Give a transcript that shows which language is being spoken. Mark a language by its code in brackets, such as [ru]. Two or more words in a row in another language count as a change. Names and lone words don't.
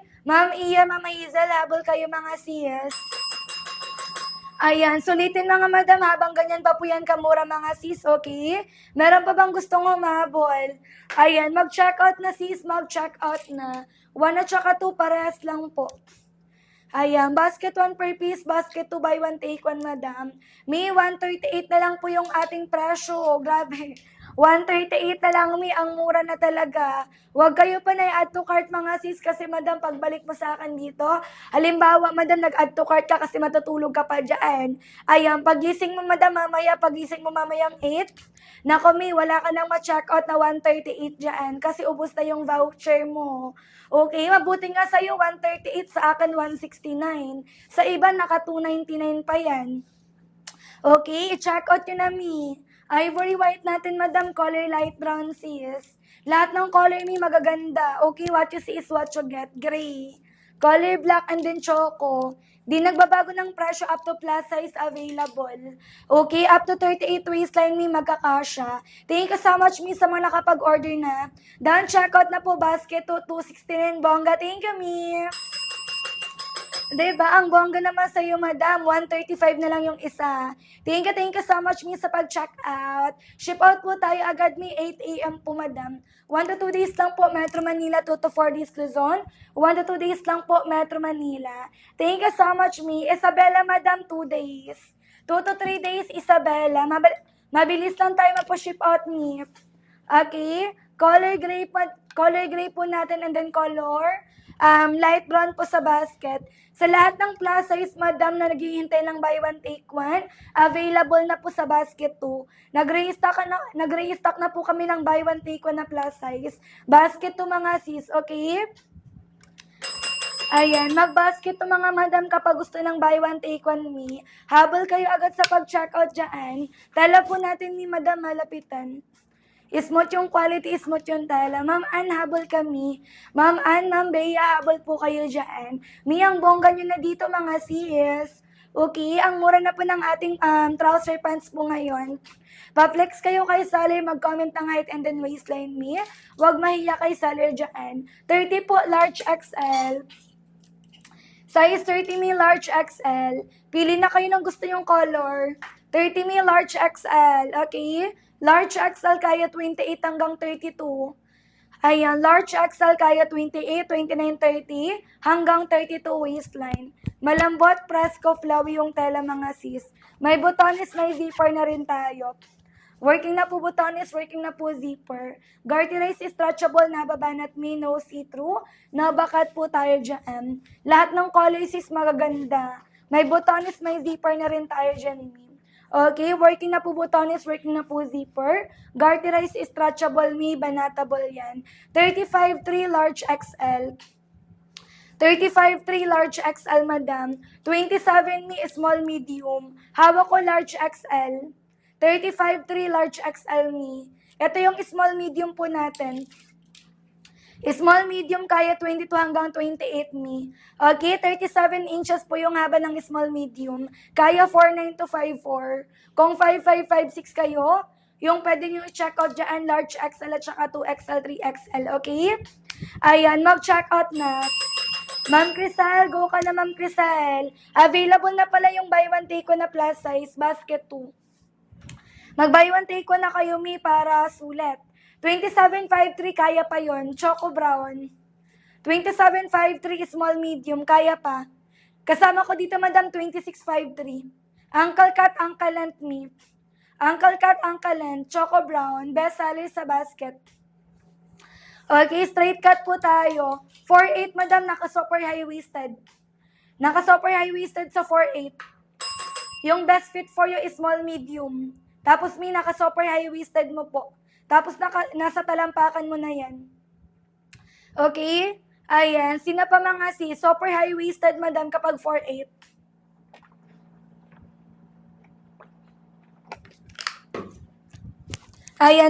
[tl] Ma'am Iya, Ma'am Hazel, habol kayo, mga sis. Ayan, sulitin mga madam, habang ganyan pa po yan kamura, mga sis, okay? Meron pa bang gustong humabol? Ayan, mag-check out na sis, mag-check out na. 1 at saka 2, parehas lang po. Ayan, [en] basket 1 per piece, basket 2 buy 1 take 1, [tl] madam. May 138 na lang po yung ating presyo. Grabe. 138 na lang, mi, ang mura na talaga. Huwag kayo pa na i- [en] add to cart, [tl] mga sis, kasi madam, pagbalik mo sa akin dito, halimbawa, madam, nag- [en] add to cart [tl] ka kasi matutulog ka pa dyan. Ayan, pagising mo, madam, mamaya, pagising mo mamayang 8, nako, mi, wala ka nang ma-check out na 138 dyan kasi ubos na yung voucher mo. Okay, mabuti nga sa'yo, 138, sa akin 169. Sa iba, naka 299 pa yan. Okay, [en] check out [tl] yun na, mi. [en] Ivory white [tl] natin, madam, [en] color light brown [tl] sis. Lahat ng color, mi, magaganda. [en] Okay, what you see is what you get. Gray. Color black and then choco. [tl] Di nagbabago ng presyo, [en] up to plus size available. [tl] Okay, [en] up to 38 waistline, [tl] mi, magkakasya. [en] Thank you so much, [tl] mi, sa mga nakapag-order na. Done, checkout na po, basket to 269, bongga. Thank you, mi. Diba? Ang bongga naman sa'yo, madam. 135 na lang yung isa. Thank you so much, mi, sa pag-check out. [en] Ship out [tl] po tayo agad, mi, 8 a.m. po, madam. [en] 1 to 2 days [tl] lang po, Metro Manila, [en] 2 to 4 days, [tl] Luzon. [en] 1 to 2 days [tl] lang po, Metro Manila. [en] Thank you so much, [tl] mi. Isabela, madam, [en] 2 days. 2 to 3 days, [tl] Isabela. Mabilis lang tayo magpo-ship out, mi. Okay? [en] Color gray [tl] po natin [en] and then color light brown [tl] po sa basket. Sa lahat ng [en] plus size, [tl] madam, na naghihintay ng [en] buy one take one, [tl] available na po sa basket 2. Nag-restock na po kami ng [en] buy one take one [tl] na [en] plus size. [tl] Basket 2, mga sis, okay? Ayan, mag-basket to mga madam kapag gusto ng [en] buy one take one [tl] me. Habol kayo agad sa pag-checkout dyan. Tala po natin ni madam malapitan. Smooth yung quality, smooth yung tela. Ma'am Ann, habol kami. Ma'am Ann, Ma'am Bea, habol po kayo dyan. Ang bongga nyo na dito mga sis. Okay, ang mura na po ng ating [en] trouser pants [tl] po ngayon. Pa-flex kayo kay Saler, mag-comment ng [en] height and then waistline [tl] me. Huwag mahiya kay Saler dyan. 30 po, [en] large XL. Size 30 me, large XL. [tl] Pili na kayo ng gusto yung color. 30 me, [en] large XL. [tl] Okay? [en] Large XL [tl] kaya 28 hanggang 32. Ayan, [en] large XL [tl] kaya 28, 29, 30 hanggang 32 waistline. Malambot, presko, flowy yung tela mga sis. May botones, may zipper na rin tayo. Working na po botones, working na po zipper. [en] Garterize stretchable, [tl] nababanat me, [en] no see-through. [tl] Nabakat po tayo dyan. Lahat ng colors is magaganda. May botones, may zipper na rin tayo dyan, me. Okay, working na po botones, working na po zipper. [en] Garterize stretchable, [tl] me, banatable yan. [en] 35-3 large XL. 35-3 large XL, madam. [tl] 27 me, [en] small medium. [tl] Hawak ko [en] large XL. 35-3 large XL me. [tl] Ito yung [en] small medium [tl] po natin. [en] Small medium [tl] kaya 22 hanggang 28 me. Okay, 37 inches po yung haba ng [en] small medium. [tl] Kaya 49 to 54. Kung 5556 kayo, yung pwede nyo i-check out dyan, [en] large XL [tl] at saka [en] 2XL, 3XL. [tl] Okay? Ayan, mag-check out na. Ma'am Crisel, go ka na Ma'am Crisel. Available na pala yung [en] buy one take one [tl] na [en] plus size, [tl] basket 2. Mag- [en] buy one take one [tl] na kayo, mi, para sulit. 2753, kaya pa yon. Choco brown. 2753, [en] small medium, [tl] kaya pa. Kasama ko dito, madam, 2653. [en] Uncle cut, uncle length, mi. Uncle cut, uncle length, choco brown, best seller [tl] sa basket. Okay, [en] straight cut [tl] po tayo. 4'8", madam, naka- [en] super high-waisted. [tl] Naka- [en] super high-waisted [tl] sa 4'8". [en] Yung best fit for you is small medium. [tl] Tapos may naka- [en] super high-waisted [tl] mo po. Tapos nasa talampakan mo na yan. Okay? Ayan. Sina pa mga [en] super high-waisted, [tl] madam, kapag 4'8". Ayan.